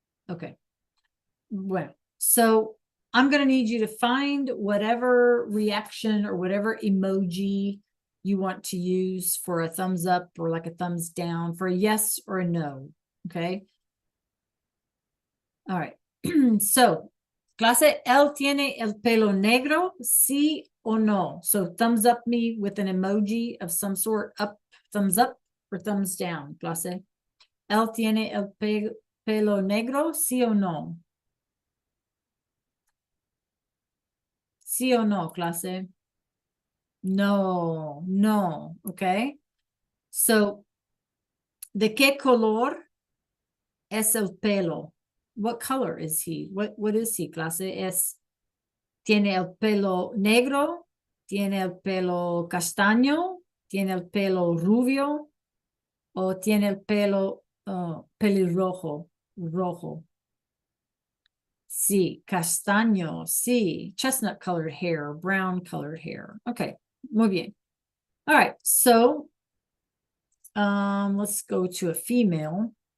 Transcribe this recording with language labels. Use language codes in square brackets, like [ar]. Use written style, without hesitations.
[en] Okay. Well, so I'm going to need you to find whatever reaction or whatever emoji you want to use for a thumbs up or like a thumbs down, for a yes or a no. Okay. All right. [es] So, clase, él tiene el pelo negro, sí o no? [en] So, thumbs up me with an emoji of some sort, up, thumbs up, or thumbs down, clase. [es] Él tiene el pelo negro, sí o no? Sí o no, clase? No, no, okay? So, ¿de qué color es el pelo? [en] What color is he? What is he, clase? [es] ¿Tiene el pelo negro? ¿Tiene el pelo castaño? ¿Tiene el pelo rubio? ¿O tiene el pelo pelirrojo? Rojo. Sí, castaño, sí. [en] Chestnut colored hair, brown colored hair. Okay, [es] muy bien. [en] All right, so let's go to a female.